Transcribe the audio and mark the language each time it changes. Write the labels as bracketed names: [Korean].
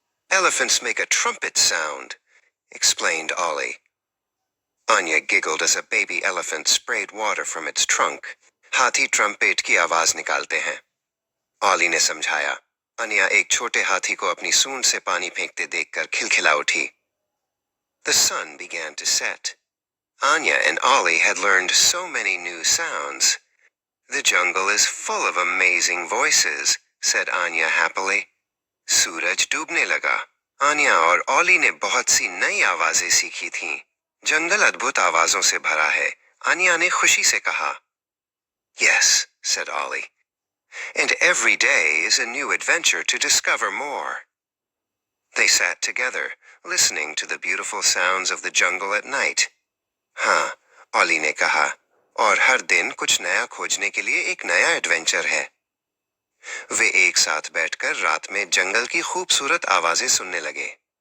[English] Elephants make a trumpet sound, explained Ollie. Anya giggled as a baby elephant sprayed water from its trunk. [Hindi] हाथी trumpet की आवाज निकालते हैं. Ollie ने समझाया. अन्या एक छोटे हाथी को अपनी सूंड से पानी फेंकते देखकर खिलखिला उठी. [English] The sun began to set. Anya and Ollie had learned so many new sounds. The jungle is full of amazing voices, said Anya happily. [Hindi] सूरज डूबने लगा. Anya और Ollie ने बहुत सी नई आवाजें सीखी थीं. जंगल अद्भुत आवाजों से भरा है. Anya ने खुशी से कहा. [English] Yes, said Ollie. And every day is a new adventure to discover more. They sat together, listening to the beautiful sounds of the jungle at night. [Hindi] हाँ, Ollie ने कहा, और हर दिन कुछ नया खोजने के लिए एक नया एडवेंचर है. वे एक साथ बैठकर रात में जंगल की खूबसूरत आवाजें सुनने लगे.